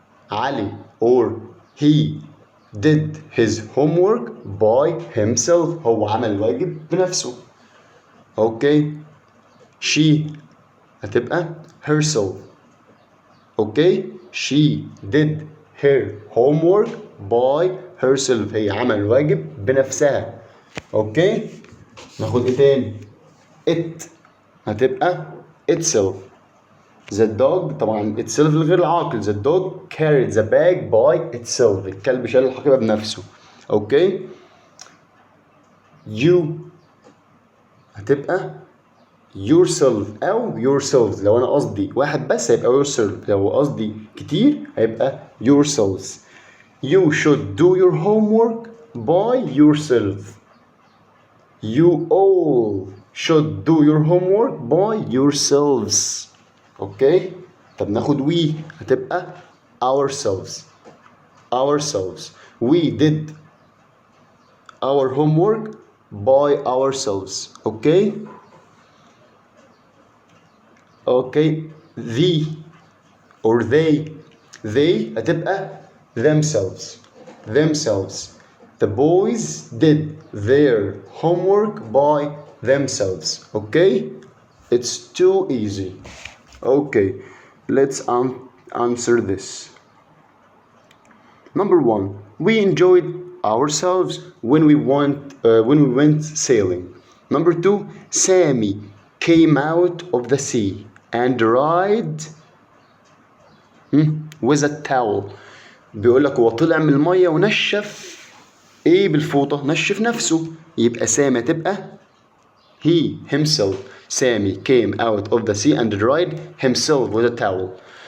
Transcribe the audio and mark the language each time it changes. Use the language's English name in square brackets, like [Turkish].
[English] Ali or he did his homework by himself. [Arabic] هو عمل الواجب بنفسه. اوكي. [English] she هتبقى herself. Okay. she did her homework by herself. [Arabic] هي عمل الواجب بنفسها. اوكي. ناخد ايه تاني؟ it هتبقى itself. [English] The dog طبعا itself [Arabic] الغير العاقل. [English] The dog carried the bag by itself. [Arabic] الكلب شال الحقيبة بنفسه. اوكي. [English] You هتبقى yourself أو yourselves. [Arabic] لو أنا قصدي واحد بس هيبقى yourself. لو قصدي كتير هيبقى yourselves. [English] You should do your homework by yourself. You all should do your homework by yourselves. Okay. [Arabic] طب ناخد we هتبقى ourselves. [English] Ourselves. We did our homework by ourselves. Okay. Okay. The or they هتبقى themselves. Themselves. The boys did their homework by themselves. Okay? It's too easy. Okay, let's answer this. Number one, we enjoyed ourselves when we went sailing. Number two, Sammy came out of the sea and dried with a towel. [Arabic] بيقول لك هو طلع من الميه ونشف ايه بالفوطه؟ نشف نفسه. يبقى سامي تبقى he himself. [English] Sammy came out of the sea and dried himself with a towel.